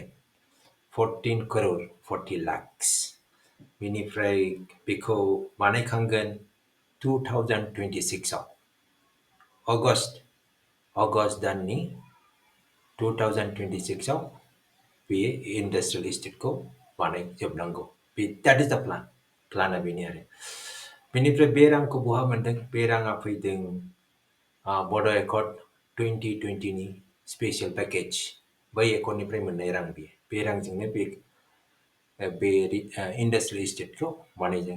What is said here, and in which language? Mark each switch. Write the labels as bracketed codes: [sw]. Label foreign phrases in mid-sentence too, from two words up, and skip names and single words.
[en] 14 crore 40 lakhs। [brx] बेनिफ्राय बेखौ बानायखांगोन 2026 आव। अगस्ट दाननि 2026 आव बे [en] industrial estateखौ [brx] बानायजोबनांगौ। [en] that is the plan. [brx] प्लाना बेनो आरो। बेनिफ्राय बे रांखौ बहा मोनदों? बे राङा फैदों बड' एकर्ड 2020 नि [en] special package. [brx] बै एकर्डनिफ्राय मोननाय रां बेयो। बे रांजोंनो बे [en] industrial estateखौ [brx] बानायदों।